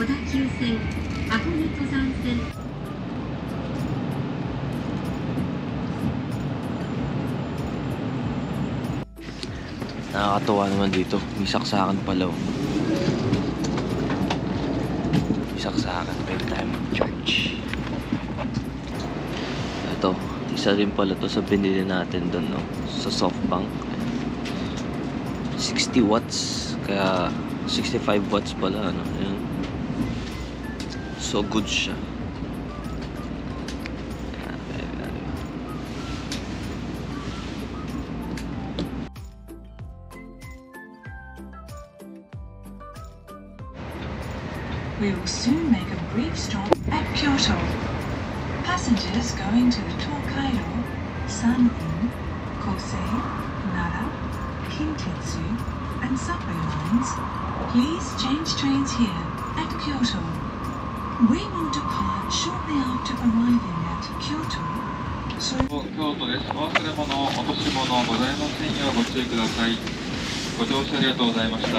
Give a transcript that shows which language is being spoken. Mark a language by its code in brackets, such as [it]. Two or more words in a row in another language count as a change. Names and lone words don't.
[ja] 急線箱根登山線 [tl] Nakakatuwa naman dito. May saksakan pala. May saksakan. Pwede tayo mag-church. Ito. Isa rin pala to sa binili natin doon, no? Sa SoftBank. 60 watts. Kaya 65 watts pala, ano? Ayan. [en] So good [tl] siya. [en] We will soon make a brief stop at Kyoto. Passengers going to the Tokaido, Sanrin, Kosei, Nara, Kintetsu, and Subway lines, please change trains here at Kyoto. We will depart shortly after arriving at Kyoto. So [ja] 京都です。お忘れ物、落とし物ございませんようご注意ください。ご乗車ありがとうございました。